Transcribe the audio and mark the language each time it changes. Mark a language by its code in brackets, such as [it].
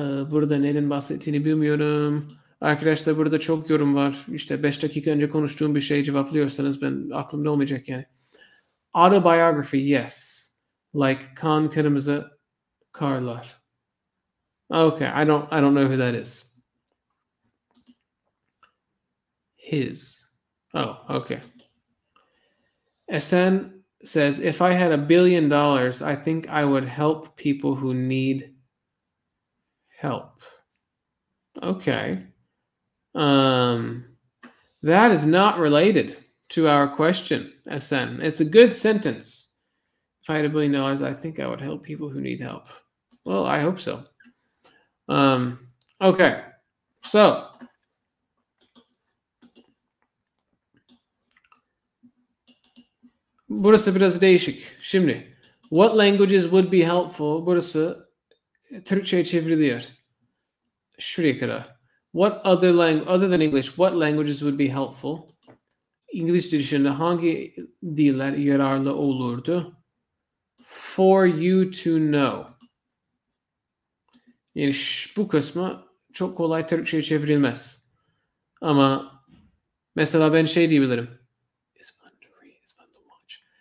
[tr] Burada neden bahsettiğini bilmiyorum. Arkadaşlar burada çok yorum var. İşte 5 dakika önce konuştuğum bir şey cevaplıyorsanız ben aklımda olmayacak yani. [en] Autobiography, yes. Like kan kırmızı karlar. Okay, I don't know who that is. His. Oh, okay. Esen says, if I had $1 billion, I think I would help people who need help. Okay. That is not related to our question, Esen. It's a good sentence. If I had $1 billion, I think I would help people who need help. Well, I hope so. Okay. [tr] So, burası biraz değişik. Şimdi, [en] what languages would be helpful? [tr] Burası Türkçe'ye çevriliyor. Şuraya kadar. [en] What other than English, what languages would be helpful? [tr] İngilizce dışında hangi diller yararlı olurdu? [en] For you to know. [tr] Yani bu kısmı çok kolay Türkçe'ye çevrilmez. Ama mesela ben şey diyebilirim. [en] It's fun to read, it's fun to watch.